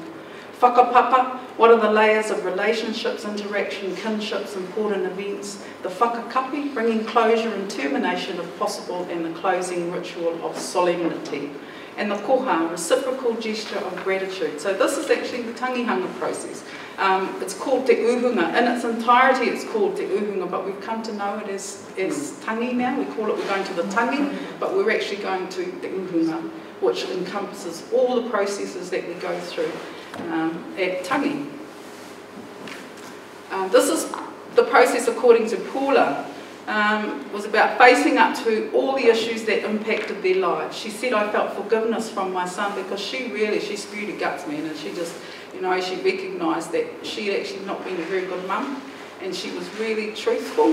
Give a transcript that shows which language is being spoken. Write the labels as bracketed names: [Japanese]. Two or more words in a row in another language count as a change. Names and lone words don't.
[English] Whakapapa, what are the layers of relationships, interaction, kinships, important events. The whakakapi, bringing closure and termination if possible, and the closing ritual of solemnity. And the koha, reciprocal gesture of gratitude. So this is actually the tangihanga process. It's called [Māori] te uhunga. [English] In its entirety it's called [Māori] te uhunga, [English] but we've come to know it as tangi now. We're going to the tangi, but we're actually going to [Māori] te uhunga, [English] which encompasses all the processes that we go through at tangi. This is the process according to Paula. Was about facing up to all the issues that impacted their lives. She said, I felt forgiveness from my son because she spewed her guts, man, and she just, you know, she recognised that she had actually not been a very good mum, and she was really truthful.